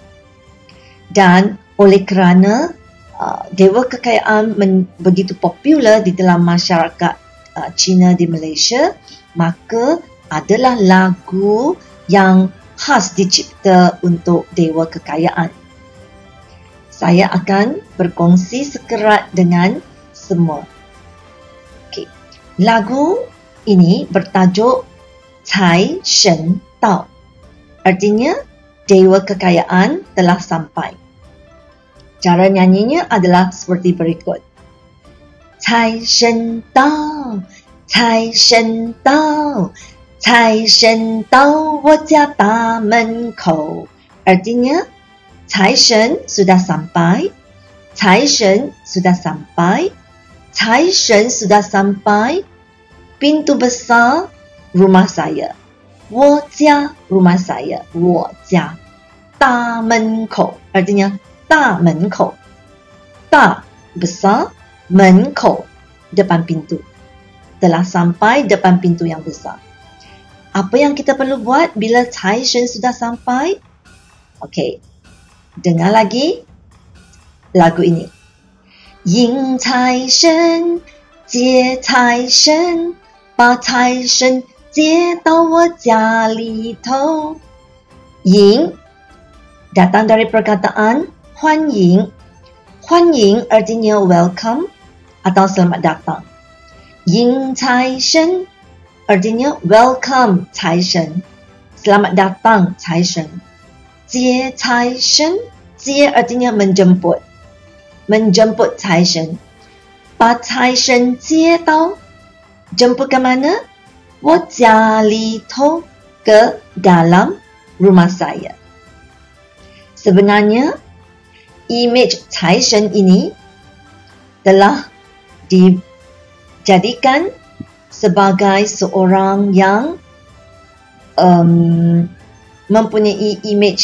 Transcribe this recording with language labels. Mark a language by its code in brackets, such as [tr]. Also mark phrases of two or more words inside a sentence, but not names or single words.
[ms] Dan oleh kerana Dewa Kekayaan begitu popular di dalam masyarakat Cina di Malaysia, maka adalah lagu yang khas dicipta untuk Dewa Kekayaan. Saya akan berkongsi sekerat dengan semua. Okay. Lagu ini bertajuk Cai Shen Dao. Artinya, Dewa Kekayaan telah sampai. Cara nyanyinya adalah seperti berikut. [zh] 财神到，财神到，财神到, 我家大门口. [ms] Artinya, Cai Shen sudah sampai, Cai Shen sudah sampai, Cai Shen sudah sampai, pintu besar rumah saya. [zh] 我家 [ms] rumah saya, [zh] 我家. 大门口 artinya 大门口. [ms] 大 besar, 门口 depan pintu. Telah sampai depan pintu yang besar. Apa yang kita perlu buat bila Cai Shen sudah sampai? Okey. Dengar lagi lagu ini. [zh] 迎财神，接财神, 把财神接到我家里头. [ms] Ying datang dari perkataan 欢迎. 欢迎 artinya welcome atau selamat datang. Ying Cai Shen artinya welcome Cai Shen, selamat datang Cai Shen. [zh] 接财神, [ms] jie artinya menjemput, menjemput Cai Shen. [zh] 把财神接到 [ms] jemput ke mana? [zh] 我家里头 [ms] ke dalam rumah saya. Sebenarnya, imej Cai Shen ini telah dijadikan sebagai seorang yang mempunyai imej